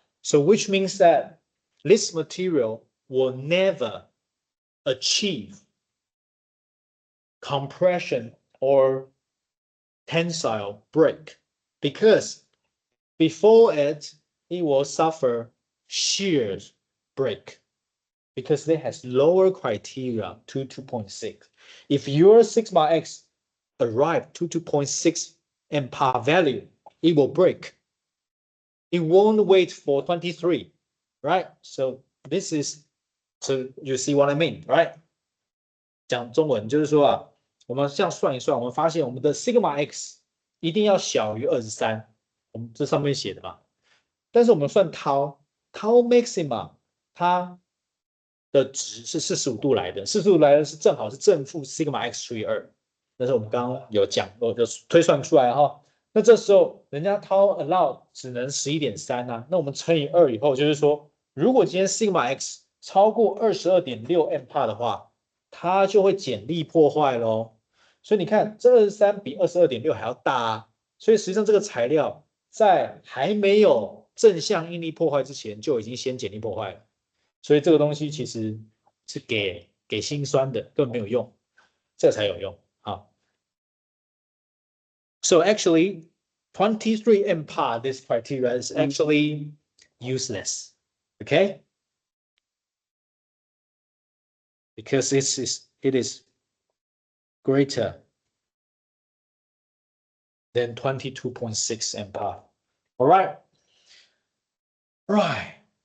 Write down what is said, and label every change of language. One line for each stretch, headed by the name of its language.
English: So which means that this material will never achieve compression or tensile break, because before it will suffer shear break, because it has lower criteria to 2.6. If your sigma x arrive to 2.6 MPa value, it will break. It won't wait for 23, right? So this is, so you see what I mean, right?
Chinese: 讲中文就是说啊，我们这样算一算，我们发现我们的 sigma x 一定要小于23，我们这上面写的嘛。但是我们算 tau maxima， 它的值是45度来的，45度来的是正好是正负 sigma x 除以2。但是我们刚刚有讲，我就推算出来哈。那这时候人家 tau allow 只能 11.3 啊，那我们乘以2以后，就是说，如果今天 sigma x 超过 22.6 MPa 的话，它就会减力破坏咯。所以你看，这23比 22.6 还要大啊。所以实际上这个材料在还没有正向应力破坏之前，就已经先减力破坏了。所以这个东西其实是给心酸的，根本没有用，这才有用。好。
English: So actually, 23 MPa, this criteria is actually useless, okay? Because it is greater than 22.6 MPa. All right. Right.